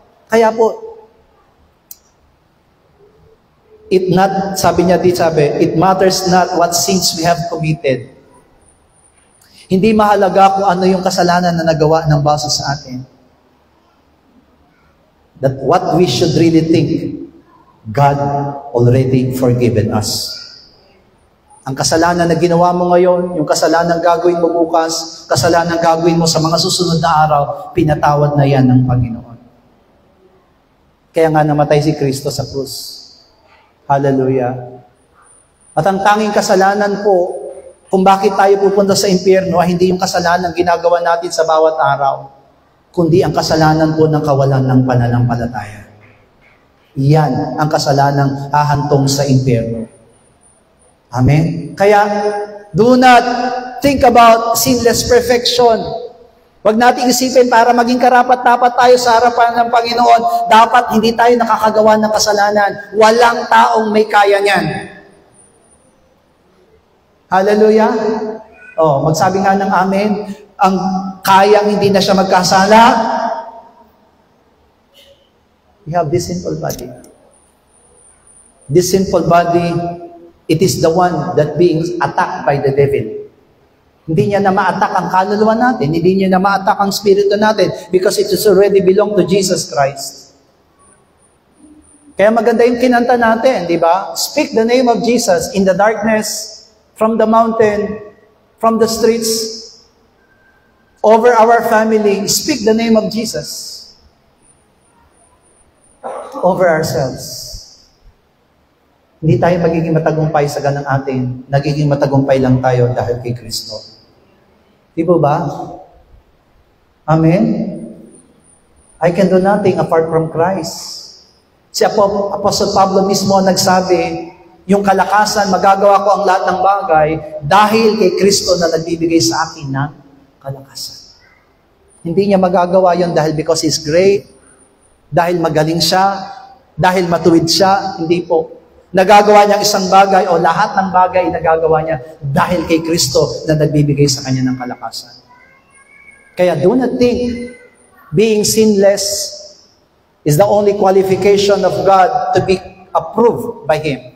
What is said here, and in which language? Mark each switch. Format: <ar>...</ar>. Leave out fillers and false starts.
<tl>Kaya po, sabi,</tl> <en>it matters not what sins we have committed.</en> <tl>Hindi mahalaga kung ano yung kasalanan na nagawa ng base sa atin.</tl> <en>That what we should really think, God already forgiven us.</en> <tl>Ang kasalanan na ginawa mo ngayon, yung kasalanan gagawin mo bukas, kasalanan gagawin mo sa mga susunod na araw, pinatawad na yan ng Panginoon. Kaya nga namatay si Kristo sa krus. Hallelujah. At ang tanging kasalanan po, kung bakit tayo pupunta sa impyerno, ay hindi yung kasalanan ginagawa natin sa bawat araw, kundi ang kasalanan po ng kawalan ng pananampalataya. Yan ang kasalanang hahantong sa impyerno. Amen?</tl> <en>Kaya, do not think about sinless perfection.</en> <tl>Huwag natin isipin para maging karapat-dapat tayo sa harapan ng Panginoon, dapat hindi tayo nakakagawa ng kasalanan. Walang taong may kaya niyan. Hallelujah? Magsabi nga ng amen. Ang kayang hindi na siya magkasala,</tl> <en>we have this sinful body. This sinful body, it is the one that being attacked by the devil.</en> <tl>Hindi niya na ma-attack ang kaluluwa natin, hindi niya na ma-attack ang spirito natin</tl> <en>because it is already belong to Jesus Christ.</en> <tl>Kaya maganda yung kinanta natin, di ba?</tl> <en>Speak the name of Jesus in the darkness, from the mountain, from the streets, over our family. Speak the name of Jesus over ourselves.</en> <tl>Hindi tayo magiging matagumpay sa ganang atin. Nagiging matagumpay lang tayo dahil kay Kristo. Di ba? Amen?</tl> <en>I can do nothing apart from Christ.</en> <tl>Si Apostle Pablo mismo nagsabi, yung kalakasan, magagawa ko ang lahat ng bagay dahil kay Kristo na nagbibigay sa akin ng kalakasan. Hindi niya magagawa yon dahil</tl> <en>because He's great,</en> <tl>dahil magaling siya, dahil matuwid siya, hindi po. Nagagawa niya isang bagay o lahat ng bagay nagagawa niya dahil kay Kristo na nagbibigay sa kanya ng kalakasan.</tl> <en>Kaya do not think being sinless is the only qualification of God to be approved by Him.</en>